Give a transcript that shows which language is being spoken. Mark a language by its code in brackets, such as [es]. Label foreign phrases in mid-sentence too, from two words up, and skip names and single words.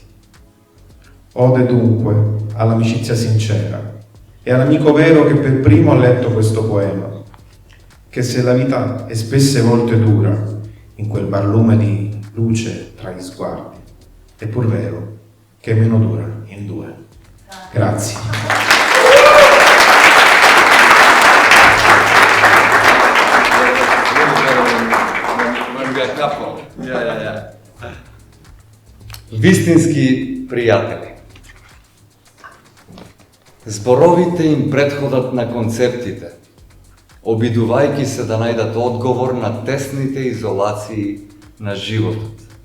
[it] Ode dunque all'amicizia sincera e all'amico vero che per primo ha letto questo poema, che se la vita è spesse volte dura, in quel barlume di luce tra gli sguardi, è pur vero che è meno dura in due. Grazie. [mk] Вистински пријатели. Зборовите им претходат на концептите, обидувајќи се да најдат одговор на тесните изолации на животот.